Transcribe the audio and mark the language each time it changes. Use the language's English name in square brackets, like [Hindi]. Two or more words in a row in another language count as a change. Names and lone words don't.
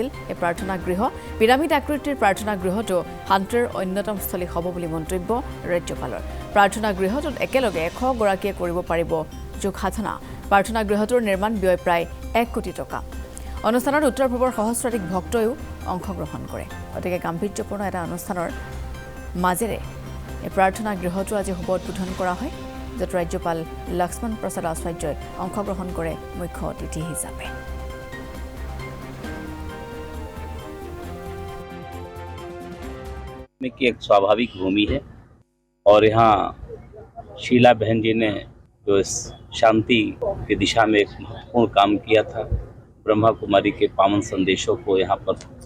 [Assamese] এই প্ৰাৰ্থনা গৃহ পিৰামিড আকৃতিৰ প্ৰাৰ্থনা গৃহটো শান্তিৰ অন্যতম স্থলী হ'ব বুলি মন্তব্য ৰাজ্যপালৰ প্ৰাৰ্থনা গৃহটোত একেলগে 100 গৰাকীয়ে কৰিব পাৰিব যোগ সাধনা প্ৰাৰ্থনা গৃহটোৰ নিৰ্মাণ ব্যয় প্ৰায় 1 কোটি টকা অনুষ্ঠানত উত্তৰ-পূবৰ সহস্ৰাধিক ভক্তয়ো অংশগ্ৰহণ কৰে অতিকে গাম্ভীৰ্যপূৰ্ণ এটা অনুষ্ঠানৰ মাজেৰে এই প্ৰাৰ্থনা গৃহটো আজি হ'ব উদ্বোধন কৰা হয় য'ত ৰাজ্যপাল লক্ষ্মণ প্ৰসাদ আচাৰ্যই অংশগ্ৰহণ কৰে মুখ্য অতিথি হিচাপে [Hindi] की एक स्वाभाविक भूमि है और यहाँ शीला बहन जी ने जो इस शांति की दिशा में एक महत्वपूर्ण काम किया था ब्रह्मा कुमारी के पावन संदेशों को यहाँ पर